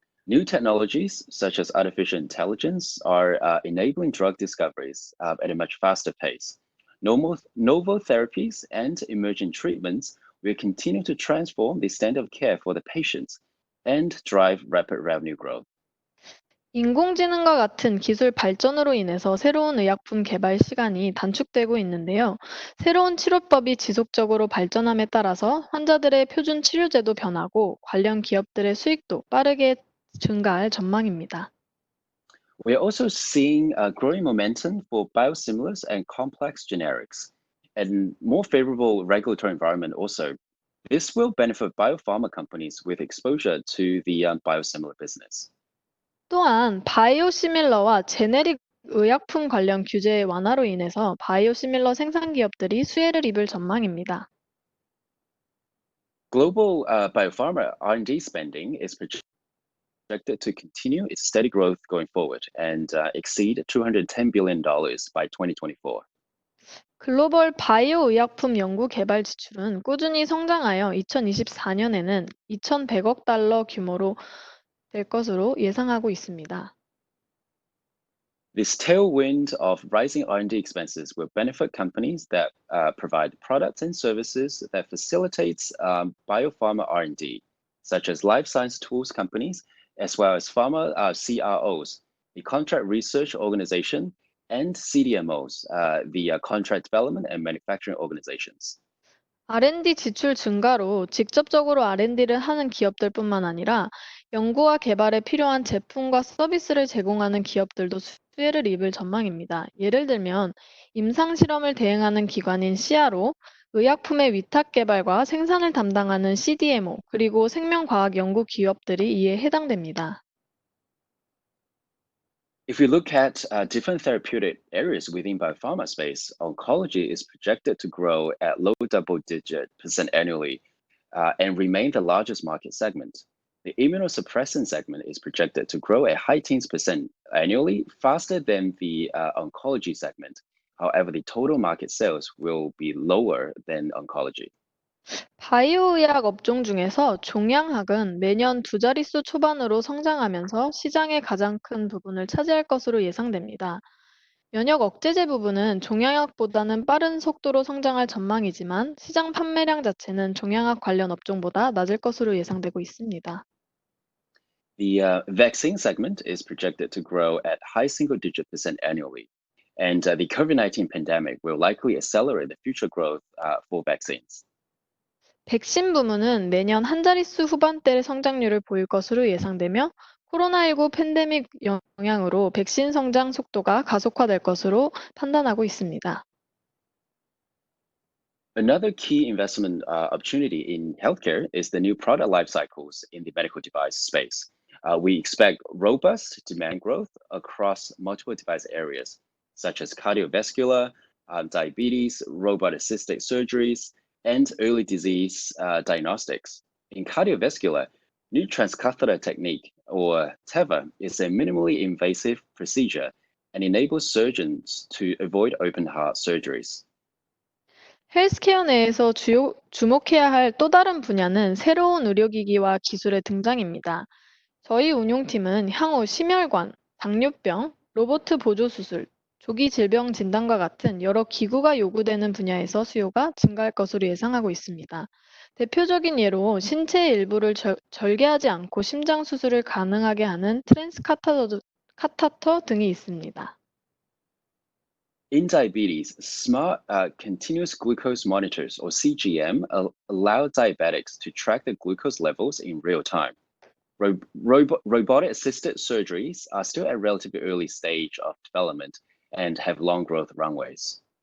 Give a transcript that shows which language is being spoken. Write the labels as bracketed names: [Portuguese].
[English] New technologies such as artificial intelligence are enabling drug discoveries at a much faster pace. Novel therapies and emerging treatments will continue to transform the standard of care for the patients and drive rapid revenue growth. [Korean] 인공지능과 같은 기술 발전으로 인해서 새로운 의약품 개발 시간이 단축되고 있는데요. 새로운 치료법이 지속적으로 발전함에 따라서 환자들의 표준 치료제도 변하고 관련 기업들의 수익도 빠르게 증가할 전망입니다. [English] We are also seeing a growing momentum for biosimilars and complex generics, and more favorable regulatory environment also. This will benefit biopharma companies with exposure to the biosimilar business. [Korean] 또한 바이오시밀러와 제네릭 의약품 관련 규제 완화로 인해서 바이오시밀러 생산 기업들이 수혜를 입을 전망입니다. [English] Global biopharma R&D spending is projected to continue its steady growth going forward and exceed $210 billion by 2024. [Korean] 글로벌 바이오 의약품 연구 개발 지출은 꾸준히 성장하여 2024년에는 2,100억 달러 규모로 될 것으로 예상하고 있습니다. [English] This tailwind of rising R&D expenses will benefit companies that provide products and services that facilitates biopharma R&D, such as life science tools companies, as well as pharma CROs, the contract research organization, and CDMOs, the contract development and manufacturing organizations. [Korean] R&D 지출 증가로 직접적으로 R&D를 하는 기업들뿐만 아니라 연구와 개발에 필요한 제품과 서비스를 제공하는 기업들도 수혜를 입을 전망입니다. 예를 들면 임상 실험을 대행하는 기관인 CRO, 의약품의 위탁 개발과 생산을 담당하는 CDMO, 그리고 생명과학 연구 기업들이 이에 해당됩니다. [English] If we look at different therapeutic areas within biopharma space, oncology is projected to grow at low double-digit % annually and remain the largest market segment. The immunosuppressant segment is projected to grow at high teens % annually, faster than the oncology segment. However, the total market sales will be lower than oncology. [Korean] 바이오 의학 업종 중에서 종양학은 매년 두 자릿수 초반으로 성장하면서 시장의 가장 큰 부분을 차지할 것으로 예상됩니다. 면역 억제제 부분은 종양학보다는 빠른 속도로 성장할 전망이지만 시장 판매량 자체는 종양학 관련 업종보다 낮을 것으로 예상되고 있습니다. [English] The vaccine segment is projected to grow at high single-digit % annually, and the COVID-19 pandemic will likely accelerate the future growth for vaccines. [Korean] 백신 부문은 매년 한 자릿수 후반대의 성장률을 보일 것으로 예상되며 코로나19 팬데믹 영향으로 백신 성장 속도가 가속화될 것으로 판단하고 있습니다. [English] Another key investment opportunity in healthcare is the new product life cycles in the medical device space. We expect robust demand growth across multiple device areas, such as cardiovascular, diabetes, robot-assisted surgeries, and early disease diagnostics. In cardiovascular, new transcatheter technique, or TEVA, is a minimally invasive procedure and enables surgeons to avoid open heart surgeries. [Korean] 헬스케어 내에서 주목해야 할 또 다른 분야는 새로운 의료기기와 기술의 등장입니다. 저희 운용팀은 향후 심혈관, 당뇨병, 로봇 보조수술, 조기 질병 진단과 같은 여러 기구가 요구되는 분야에서 수요가 증가할 것으로 예상하고 있습니다. 대표적인 예로 신체의 일부를 절개하지 않고 심장 수술을 가능하게 하는 카타터 등이 있습니다. [English] In diabetes, smart continuous glucose monitors, or CGM, allow diabetics to track their glucose levels in real time. Robotic-assisted surgeries are still at a relatively early stage of development and have long growth runways.